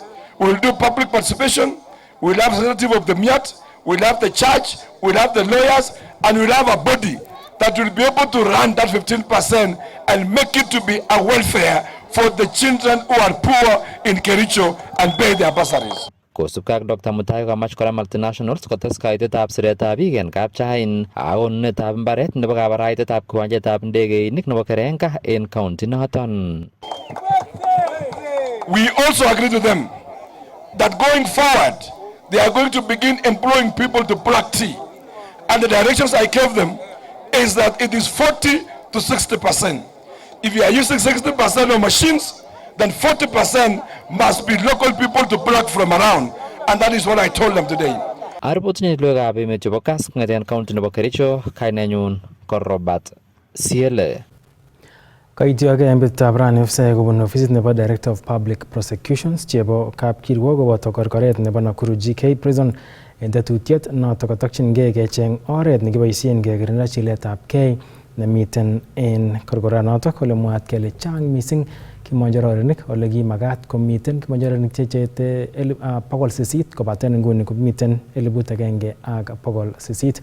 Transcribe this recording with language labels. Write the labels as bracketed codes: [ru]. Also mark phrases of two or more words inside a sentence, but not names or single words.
[en] We will do public participation, we will have representative of the MIAT, we will have the church, we will have the lawyers, and we will have a body that will be able to run that 15% and make it to be a welfare for the children who are poor in Kericho and pay their bursaries. [kln] Kosubkei ak Dr. Mutai komach kora multinationals kotes kaitetab siretab biik en kapchain ak konunetab mbaret nebo kabaraitetab kiwanjetab ndegeinik nebo Kerenka en county noton. [en] We also agree to them that going forward, they are going to begin employing people to pluck tea. And the directions I gave them is that it is 40 to 60%. If you are using 60% of machines, then 40% must be local people to pluck from around. And that is what I told them today. [kln] Aripotini logoiwekab emet chebo Kass kong'eten county nebo Kericho, kainenyu ko Robert Siele. Kaityoge en betutab rani ofisai kobun ofisit nebo Director of Public Prosecutions chebo kapkirwok koboto korkoret nebo Nakuru GK Prison en tetutiet noton kotokyingei kecheng oret nekiboisien kekirinda chiletabgei nemiten en korkoranoton kole mwaat kele chang missing kimonjororinik ole kimagat komiten kimonjororinik chechete 800 kobaten nguni komiten 1,800.